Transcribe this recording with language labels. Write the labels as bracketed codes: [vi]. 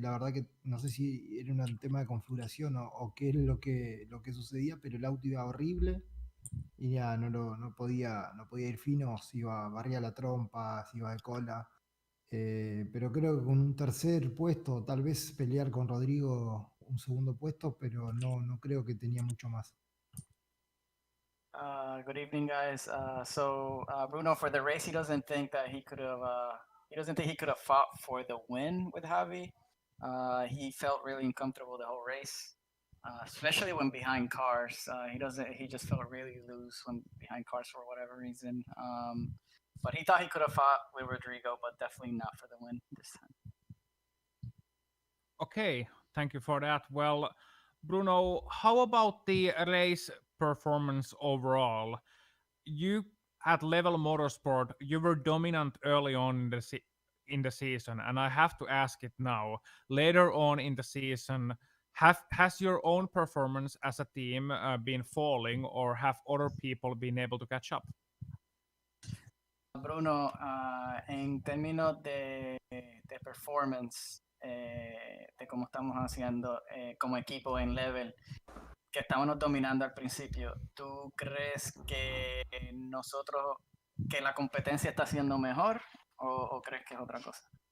[es] La verdad que no sé si era un tema de configuración o qué es lo que sucedía, pero el auto iba horrible y ya no podía ir fino, si iba, barría la trompa, si iba de cola. Pero creo que con un tercer puesto, tal vez pelear con Rodrigo un segundo puesto, pero no creo que tenía mucho más. [en] Good evening, guys. Bruno, for the race, he doesn't think that he could have. He doesn't think he could have fought for the win with Javi. He felt really uncomfortable the whole race, especially when behind cars. He doesn't. He just felt really loose when behind cars for whatever reason. But he thought he could have fought with Rodrigo, but definitely not for the win this time. Okay, thank you for that. Well, Bruno, how about the race performance overall? You at Level Motorsport, you were dominant early on in the season, and I have to ask it now. Later on in the season, has your own performance as a team been falling, or have other people been able to catch up? [es] Bruno, en términos de performance, de cómo estamos haciendo como equipo en Level, que estábamos dominando al principio, ¿tú crees que nosotros, que la competencia está siendo mejor o crees que es otra cosa?